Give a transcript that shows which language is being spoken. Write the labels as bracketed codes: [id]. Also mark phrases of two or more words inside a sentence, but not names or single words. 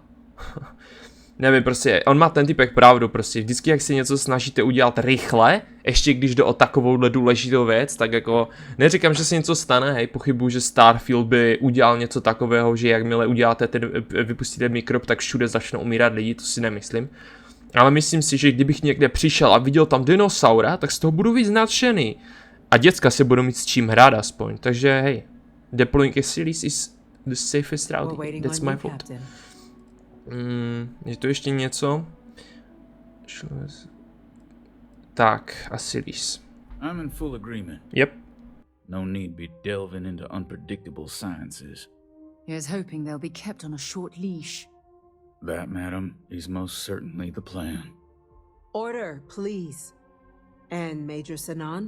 [cs] Nevím, prostě, on má ten typek pravdu, prostě vždycky, jak si něco snažíte udělat rychle, ještě když jde o takovouhle důležitou věc, tak jako, neříkám, že se něco stane, hej, pochybuju, že Starfield by udělal něco takového, že jakmile uděláte vypustíte mikrob, tak všude začnou umírat lidi, to si nemyslím. Ale myslím si, že kdybych někde přišel a viděl tam dinosaura, tak z toho budu víc nadšený. A děcka se budou mít s čím hrát aspoň. Takže hej, [en] deploying a series is the safest route. That's my fault. [cs] Je to ještě něco? Tak, [en] a series. I'm in full agreement. Yep. No need be delving into unpredictable sciences. Here's hoping they'll be kept on a short leash. That, madam, is most certainly the plan. Order, please. And Major Sinan?